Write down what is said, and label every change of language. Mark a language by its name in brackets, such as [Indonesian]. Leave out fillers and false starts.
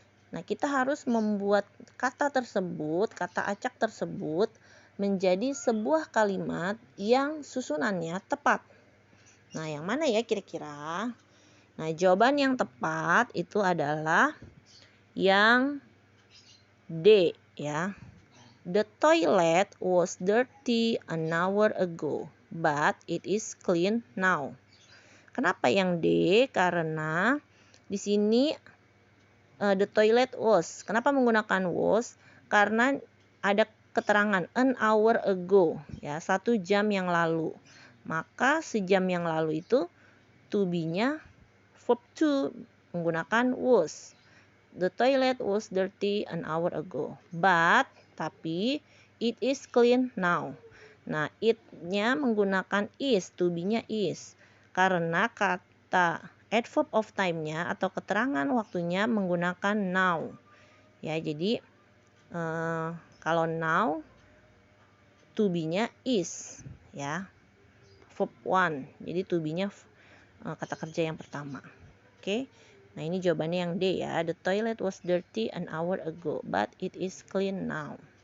[Indonesian] Nah, kita harus membuat kata acak tersebut menjadi sebuah kalimat yang susunannya tepat. Nah, yang mana ya kira-kira? Nah, jawaban yang tepat itu adalah yang D ya. [English] The toilet was dirty an hour ago, but it is clean now. [Indonesian] Kenapa yang D? Karena di sini [English] the toilet was. [Indonesian] Kenapa menggunakan was? Karena ada keterangan [English] an hour ago [Indonesian] ya, 1 jam yang lalu. Maka sejam yang lalu itu to be-nya verb to menggunakan was. [English] The toilet was dirty an hour ago, but [Indonesian] tapi [English] it is clean now. [Indonesian] Nah, it-nya menggunakan is, to be-nya is. Karena kata adverb of time-nya atau keterangan waktunya menggunakan now. Ya, jadi kalau now to be-nya is ya. Verb 1. Jadi to be-nya kata kerja yang pertama. Oke. Nah, ini jawabannya yang D ya. [English] The toilet was dirty an hour ago, but it is clean now.